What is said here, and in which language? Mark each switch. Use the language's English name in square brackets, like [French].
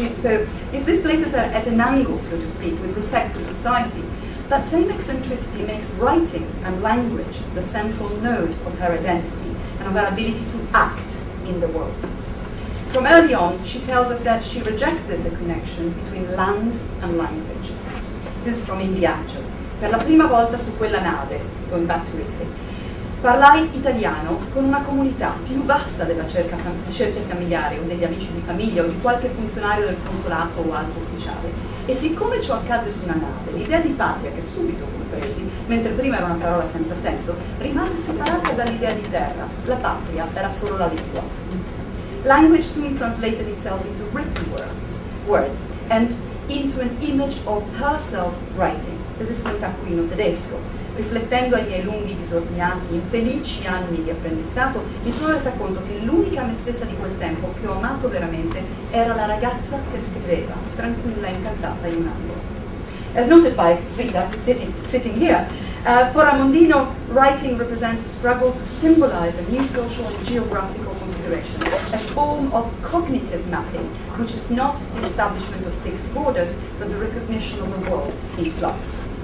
[English] So if this places her at an angle, so to speak, with respect to society, that same eccentricity makes writing and language the central node of her identity and of her ability to act in the world. From early on, she tells us that she rejected the connection between land and language. This is from In Viaggio. [Italian] Per la prima volta su quella nave, [English] going back to Italy, [Italian] parlai italiano con una comunità più vasta della cerchia familiare o degli amici di famiglia o di qualche funzionario del consolato o alto ufficiale. E siccome ciò accadde su una nave, l'idea di patria che subito compresi, mentre prima era una parola senza senso, rimase separata dall'idea di terra. La patria era solo la lingua. [English] Language soon translated itself into written words and into an image of herself writing. [Italian] Questo è su Taccuino Tedesco. Riflettendo ai miei lunghi, disordinati, infelici anni di apprendistato, mi sono resa conto che l'unica me stessa di quel tempo che ho amato veramente era la ragazza che scriveva, tranquilla e incantata in un angolo. [English] As noted by Rita, sitting here, for Ramondino, writing represents a struggle to symbolize a new social and geographical configuration, a form of cognitive mapping, which is not the establishment of fixed borders, but the recognition of the world in flux.